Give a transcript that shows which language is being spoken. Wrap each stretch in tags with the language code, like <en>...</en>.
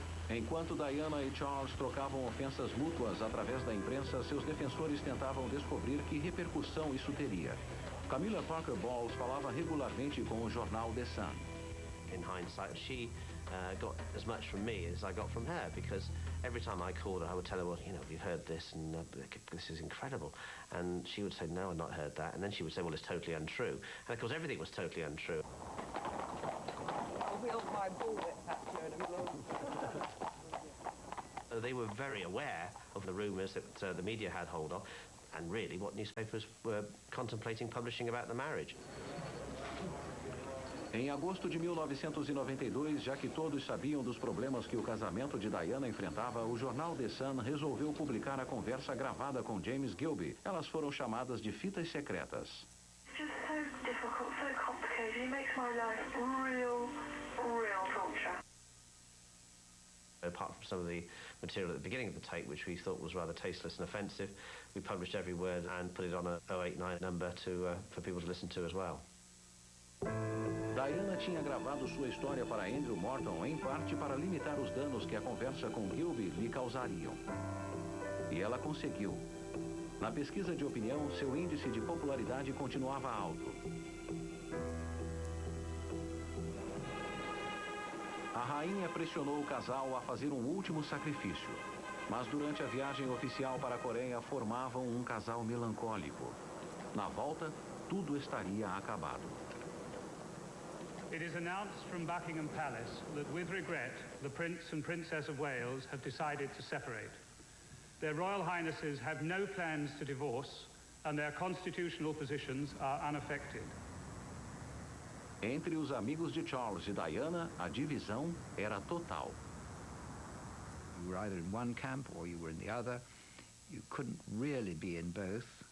<pt>Enquanto Diana e Charles trocavam ofensas mútuas através da imprensa, seus defensores tentavam descobrir que repercussão isso teria. Camilla Parker Bowles falava regularmente com o jornal The Sun.</pt> <en>In hindsight, she got as much from me as I got from her, because every time I called her, I would tell her, well, you know, we've heard this, and this is incredible. And she would say, no, I've not heard that. And then she would say, well, it's totally untrue. And of course, everything was totally untrue. They were very aware of the rumours that the media had hold of. and really what newspapers were contemplating publishing about the marriage.</en> <pt>Em agosto de 1992, já que todos sabiam dos problemas que o casamento de Diana enfrentava, o jornal The Sun resolveu publicar a conversa gravada com James Gilby. Elas foram chamadas de fitas secretas.</pt> <en>It's just so difficult, so complicated. It makes my life real torture. Apart from some of the material at the beginning of the tape, which we thought was rather tasteless and offensive, we published every word and put it on a 089 number for people to listen to as well.</en> <pt>Diana tinha gravado sua história para Andrew Morton, em parte para limitar os danos que a conversa com Gilby lhe causariam. E ela conseguiu. Na pesquisa de opinião, seu índice de popularidade continuava alto. A rainha pressionou o casal a fazer um último sacrifício. Mas durante a viagem oficial para a Coreia, formavam um casal melancólico. Na volta, tudo estaria acabado.</pt> <en>It is announced from Buckingham Palace that, with regret, the Prince and Princess of Wales have decided to separate. Their Royal Highnesses have no plans to divorce, and their constitutional positions are unaffected.</en> <pt>Entre os amigos de Charles e Diana, a divisão era total.</pt> <en>You were either in one camp or you were in the other. You couldn't really be in both.</en>